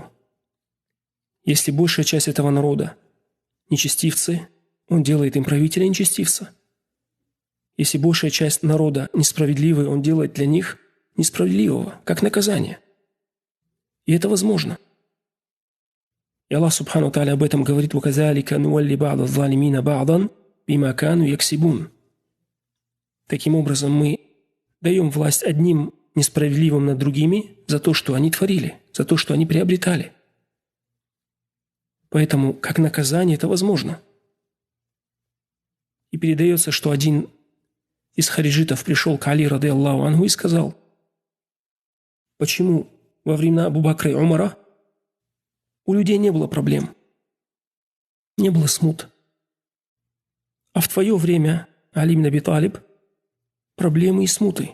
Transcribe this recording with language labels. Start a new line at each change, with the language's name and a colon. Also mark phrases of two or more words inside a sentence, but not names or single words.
Russian: Если большая часть этого народа нечестивцы, он делает им правителя нечестивца. Если большая часть народа несправедливый, он делает для них несправедливого, как наказание. И это возможно. И
Arabic: الله سبحانه تعالى
Russian: об этом говорит:
Arabic: «وكذلك نولي بعض الظالمين بعضا بما كانوا يكسبون».
Russian: Таким образом, мы даем власть одним несправедливым над другими за то, что они творили, за то, что они приобретали. Поэтому, как наказание, это возможно. И передается, что один из хариджитов пришел к Али,
Arabic: رضي الله عنه,
Russian: и сказал: почему во времена Абу Бакра и Умара у людей не было проблем, не было смут, а в твое время, Али ибн Аби Талиб, проблемы и смуты?